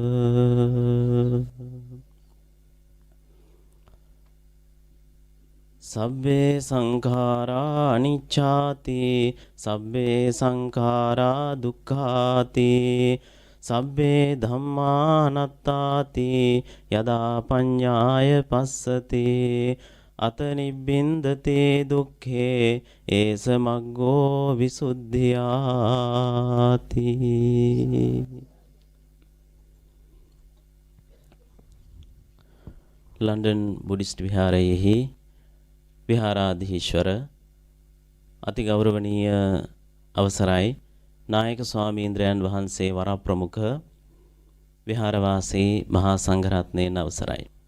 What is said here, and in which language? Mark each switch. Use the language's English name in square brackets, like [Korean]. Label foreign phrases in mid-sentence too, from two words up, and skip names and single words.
[Pali] සබ්බේ සංඛාරා අනිච්ඡාති සබ්බේ සංඛාරා දුක්ඛාති සබ්බේ ධම්මානත්තාති යදා පඤ්ඤාය පස්සති අත නිබ්බින්දතේ දුක්ඛේ ඒස මග්ගෝ විසුද්ධියාති. [Sinhala] ලන්ඩන් බුද්දිස්ට් විහාරයේහි විහාරාධීශවර අති ගෞරවනීය අවසරයි නායක ස්වාමීන්ද්‍රයන් වහන්සේ වරප්‍රමුඛ විහාරවාසී මහා සංඝරත්නයන් අවසරයි.